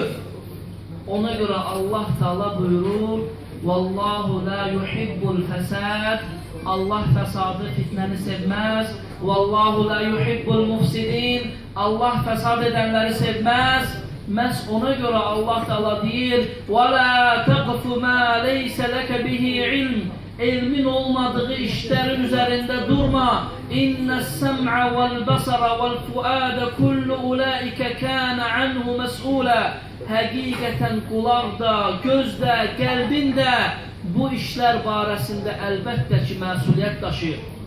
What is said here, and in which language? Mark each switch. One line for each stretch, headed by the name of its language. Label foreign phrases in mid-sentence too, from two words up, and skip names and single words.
Azerbaijani: Ona görə Allah Teala buyurur,
Arabic: والله لا يحب الفساد.
Azerbaijani: Allah fəsadı, fitnəni sevməz.
Arabic: والله لا يحب المفسدين.
Azerbaijani: Allah fəsad edənləri sevməz. Məhz ona görə Allah Teala deyir,
Arabic: وَلَا تَقْفُ مَا لَيْسَ لَكَ بِهِ عِلْمٍ.
Azerbaijani: Elmin olmadığı işlərin üzərində durma.
Arabic: إن السمع والبصر والفؤاد كل أولئك كان عنه مسؤولا.
Azerbaijani: Həqiqətən qulaqda, gözdə, qəlbində bu işlər barəsində əlbəttə ki, məsuliyyət daşıyır.